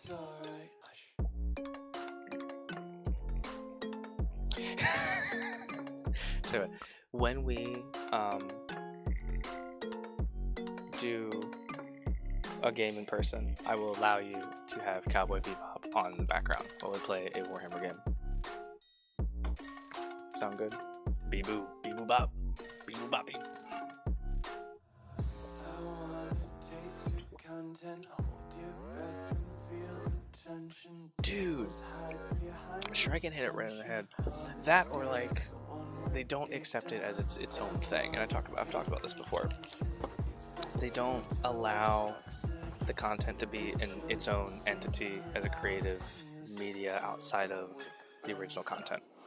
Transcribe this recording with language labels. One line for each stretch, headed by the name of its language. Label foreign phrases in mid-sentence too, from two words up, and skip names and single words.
English: So when we do a game in person, I will allow you to have Cowboy Bebop on in the background while we play a Warhammer game. Sound good? Bee-boo. Bee-boo bop. Bee-boo boppy. Dude. I'm sure I can hit it right in the head. That or like, they don't accept it as its own thing. And I've talked about this before. They don't allow the content to be in its own entity as a creative media outside of the original content.